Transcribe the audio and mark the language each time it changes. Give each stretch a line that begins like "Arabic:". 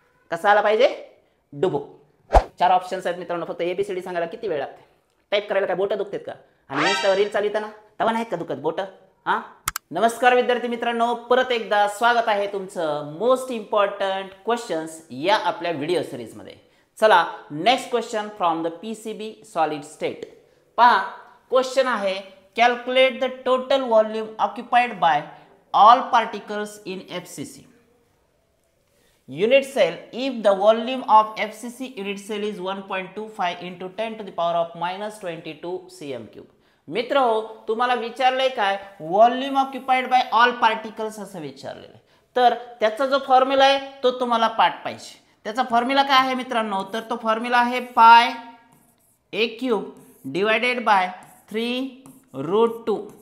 Marathi: कसा आला पाहिजे? डुबुक. 4 ऑप्शन्स आहेत मित्रांनो, फक्त ABCD सांगायला किती वेळ लागते? टाईप करायला काय बोटं दुखतात का? आणि इंस्टावर रील चालवताना तवा नाहीत का दुखत बोटं? नमस्कार विद्यार्थी मित्रांनो, परत एकदा स्वागत आहे तुमचं मोस्ट इम्पॉर्टंट क्वेश्चन्स या आपल्या व्हिडिओ सिरीजमध्ये.
English: चला next question from the PCB solid state. पहा question आहे, calculate the total volume occupied by all particles in FCC unit cell if the volume of FCC unit cell is 1.25 into 10 to the power of -22 cm cube.
Marathi: मित्र हो, तुम्हाला विचारलंय काय?
English: volume occupied by all particles
Marathi: असं विचारलेलं आहे. तर त्याचा जो फॉर्म्युला आहे तो तुम्हाला पाठ पाहिजे. त्याचा फॉर्म्युला काय आहे मित्रांनो? तर तो फॉर्म्युला आहे पाय a क्यूब डिवायडेड बाय 3√2.